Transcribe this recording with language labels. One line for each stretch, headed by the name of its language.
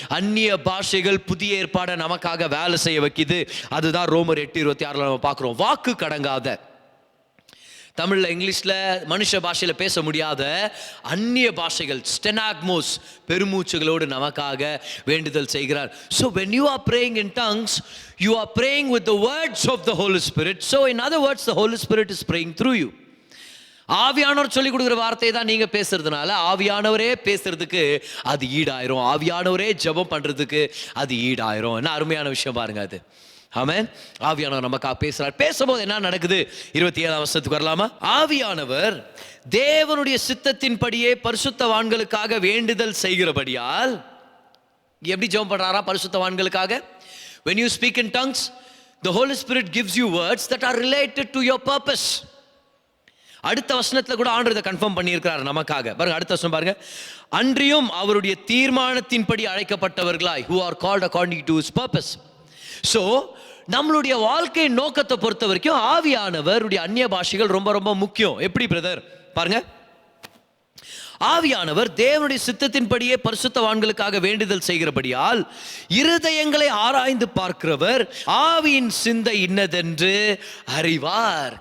Tamil: அந்நிய பாஷைகள் புதிய ஏற்பாடை நமக்காக வேலை செய்ய வைக்குது. அதுதான் ரோமர் 8:26 நம்ம பார்க்குறோம். வாக்கு கடங்காத, தமிழில் இங்கிலீஷில் மனுஷ பாஷையில் பேச முடியாத அந்நிய பாஷைகள், ஸ்டெனாக்மோஸ், பெருமூச்சுகளோடு நமக்காக வேண்டுதல் செய்கிறார்.
English: So when you are praying in tongues, you are praying with the words of the Holy Spirit. So in other words, the Holy Spirit is praying through you.
Tamil: ஆவியானவர் சொல்லிக் கொடுக்குற வார்த்தையை தான் நீங்கள் பேசுறதுனால ஆவியானவரே பேசுறதுக்கு அது ஈடாயிரும். ஆவியானவரே ஜெபம் பண்ணுறதுக்கு அது ஈடாயிரும். என்ன அருமையான விஷயம் பாருங்க அது. ஆமென். ஆவியானவர் நமக்காக பேசுறார். பேசும்போது என்ன நடக்குது? 27ஆம் வசனத்துக்கு வரலாமா? ஆவியானவர் தேவனுடைய சித்தத்தின்படியே பரிசுத்தவான்களுக்காக வேண்டுதல் செய்கிறபடியால், எப்படி ஜெபம் பண்றாரா பரிசுத்தவான்களுக்காக?
English: When you speak in tongues, the Holy Spirit gives you words that are related to your purpose.
Tamil: அடுத்த வசனத்துல கூட ஆண்டவர் இதை கன்ஃபார்ம் பண்ணியிருக்கிறார் நமக்காக. பாருங்க, அடுத்த வசனம் பாருங்க. அன்றியும் அவருடைய தீர்மானத்தின்படி அழைக்கப்பட்டவர்களாய்,
English: who are called according to his purpose.
Tamil: So நம்மளுடைய வாழ்க்கை நோக்கத்தை பொறுத்த வரைக்கும் ஆவியானவருடைய அந்நிய பாஷைகள் ரொம்ப ரொம்ப முக்கியம். எப்படி பிரதர்? பாருங்க, ஆவியானவர் தேவனுடைய சித்தத்தின்படியே பரிசுத்தவான்களுக்காக வேண்டுதல் செய்கிறபடியால் இருதயங்களை ஆராய்ந்து பார்க்கிறவர் ஆவியின் சிந்தை இன்னதென்று அறிவார்.